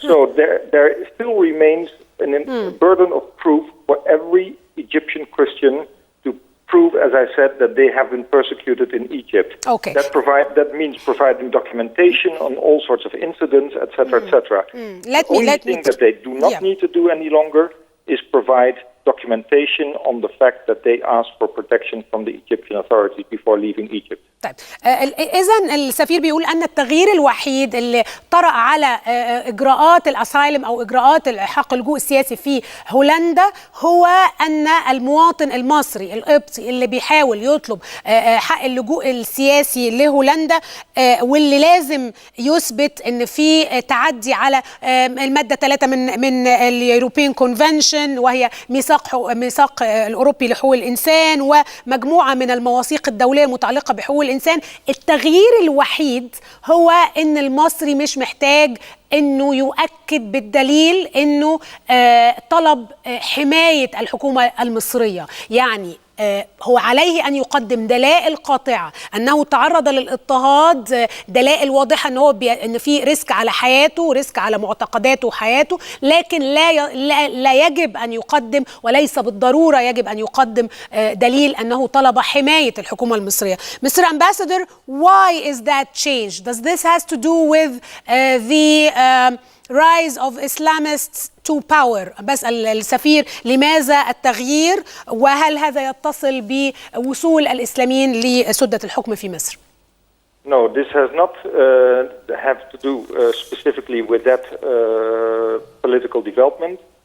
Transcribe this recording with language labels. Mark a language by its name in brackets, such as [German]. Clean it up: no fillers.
[English] So there still remains a burden of proof for every Egyptian Christian to prove, as I said, that they have been persecuted in Egypt. Okay. That means providing documentation on all sorts of incidents, etc., etc. The only thing that they do not need to do any longer is provide documentation on the fact that they asked for protection from the Egyptian authorities before leaving Egypt. [Arabic] طيب إذن السفير بيقول أن التغيير الوحيد اللي طرأ على إجراءات الأسايلم أو إجراءات حق اللجوء السياسي في هولندا هو أن المواطن المصري القبطي اللي بيحاول يطلب حق اللجوء السياسي لهولندا، واللي لازم يثبت أن في تعدي على المادة 3 من اليوروبيان كونفنشن، وهي ميثاق الأوروبي لحقوق الإنسان ومجموعة من المواثيق الدولية المتعلقة بحقوق الإنسان. التغيير الوحيد هو أن المصري مش محتاج أنه يؤكد بالدليل أنه طلب حماية الحكومة المصرية، يعني هو عليه أن يقدم دلائل قاطعة أنه تعرض للاضطهاد، دلائل واضحة أن في ريسك على حياته وريسك على معتقداته وحياته، لكن لا يجب أن يقدم، وليس بالضرورة يجب أن يقدم دليل أنه طلب حماية الحكومة المصرية. [English] Mr. Ambassador, why is that change? Does this has to do with the rise of Islamists to power? [Arabic] بسأل السفير لماذا التغيير، وهل هذا يتصل بوصول الإسلاميين لسدة الحكم في مصر؟ [English] No, this has not have to do specifically with that political development.